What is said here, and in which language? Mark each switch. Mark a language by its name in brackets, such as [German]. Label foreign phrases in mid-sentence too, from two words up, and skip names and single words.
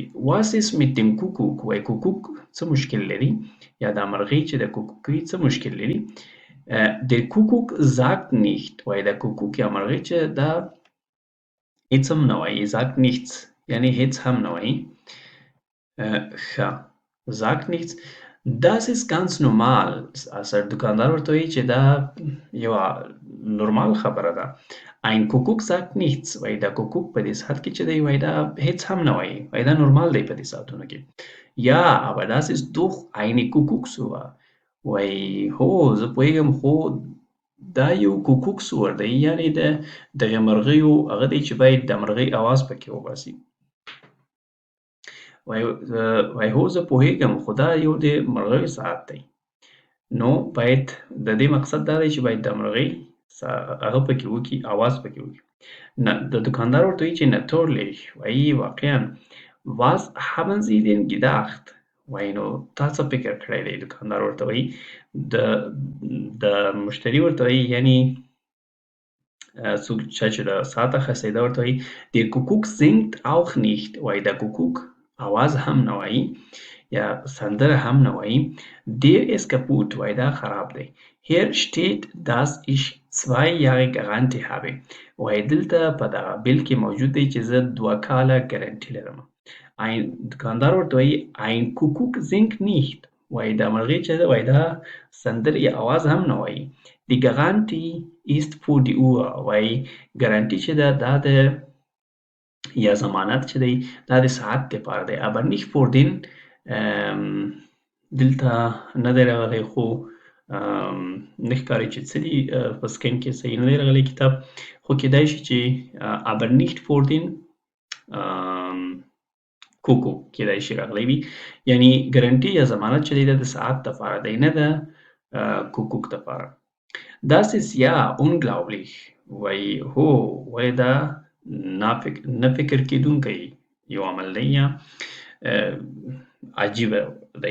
[German] Was ist mit dem Kuckuck؟ [Pashto] وایي کوکوک څه مشکل لري یا دا مرغۍ چې د کوکوکۍ څه مشکل لري. [German] Der Kuckuck sagt nicht. [Pashto] وایي د کوکوک یا مرغۍ چې دا هېڅ هم نه وایي. [German] sagt nichts [Pashto] یعنې هېڅ هم نه وایي. ښه، [German] sagt nichts. Das ist ganz normal. [Pashto] دوکاندار ورته وایي چې دا یوه نورمال خبره ده. [German] Ein Kuckuck sagt nichts. [Pashto] وایي دا کوکوک په دې ساعت کې چې دی وایي دا هېڅ هم نه وایي. وایي دا نورمال دی په دې ساعتونو کې. [German] Ja, aber das ist doch eine Kuckucksuhr. [Pashto] وایي هو زه پوهېږم خو دا یو کوکوکسور دی، یعنې د دغې مرغیو هغه دی چې باید د مرغۍ اواز پکې وباسي. وایي هو زه پوهېږم خو دا یو د مرغیو ساعت دی. نو باید د دې مقصد دا دی چې باید د مرغۍ هغه پکې وکړي، اواز پکې وکړي. د دوکاندار ورته وایي چې natürlich. وایي واقعا. [German] Was haben Sie denn gedacht؟ [Pashto] وایي نو تا څه فکر کړی دی؟ دوکاندار ورته وایي د مشتري ورته وایي یعنې څوک چې د ساعت اخیستی دا ورته وایي [German] der Kuckuck singt auch nicht. [Pashto] وایي د کوکوک اواز هم نه وایي یا سندره هم نه وایي. [German] Der ist kaputt. [Pashto] وایي دا خراب دی. [German] Hier steht dass ich 2 Jahre Garantie habe. [Pashto] وایي دلته په دغه بیل کې موجود دی چې زه 2 کاله ګارنټي لرم. دوکاندار ورته وایي [German] ein Kuckuck singt nicht. [Pashto] وایي دا مرغۍ چې ده وایي دا سندرې یا اواز هم نه وایي. [German] Die Garantie ist für die Uhr. [Pashto] وایي ګارنټي چې ده دا د یا ضمانت چې دی دا د ساعت دپاره دی. [German] aber nicht für den [Pashto] دلته نه دی راغلی خو نه ښکاري چې څه دي په سکین کې صحیح نه دی راغلی کتاب، خو کیدای شي چې [German] aber nicht für den Kuckuck [Pashto] کیدای شي راغلی وي، یعنې ګارنټي یا ضمانت چې دی دا د ساعت دپاره دی نه د کوکوک دپاره. [German] Das ist ja unglaublich. [Pashto] وایي هو ولې دا نه فکر کېدونکی یو عمل دی یا عجیبه دی.